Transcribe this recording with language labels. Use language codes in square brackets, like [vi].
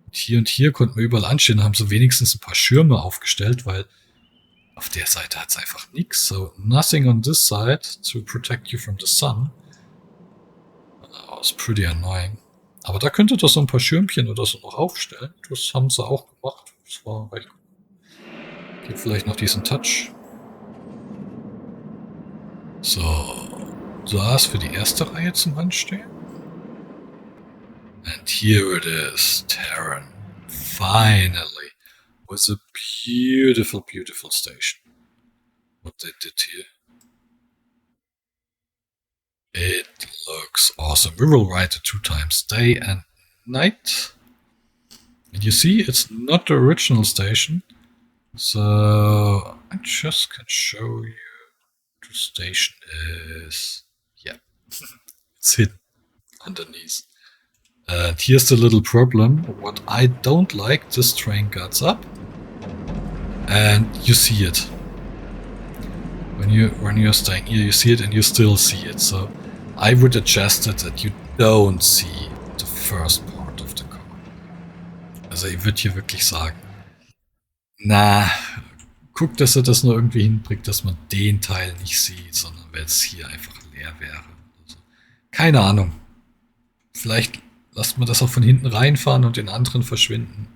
[de] Und hier konnten wir überall anstehen, haben so wenigstens ein paar Schirme aufgestellt, weil auf der Seite hat es einfach nichts. [en] So, nothing on this side to protect you from the sun. That was pretty annoying. [de] Aber da könntet ihr so ein paar Schirmchen oder so noch aufstellen. Das haben sie auch gemacht. Das war recht gut. Gibt vielleicht noch diesen Touch. So, das für die erste Reihe zum Anstehen. [en] And here it is, Terran. Finally, with a beautiful, beautiful station. What they did here. It looks awesome. We will ride it 2 times, day and night. And you see, it's not the original station. So I just can show you the station is, yeah, it's hidden underneath. And here's the little problem. What I don't like, this train gets up and you see it. When you're staying here, you see it and you still see it. So I would adjust it that you don't see the first part of the car. [de] Also ich würde hier wirklich sagen, na, guck, dass er das nur irgendwie hinbringt, dass man den Teil nicht sieht, sondern wenn es hier einfach leer wäre. Also, keine Ahnung. Vielleicht lasst man das auch von hinten reinfahren und den anderen verschwinden.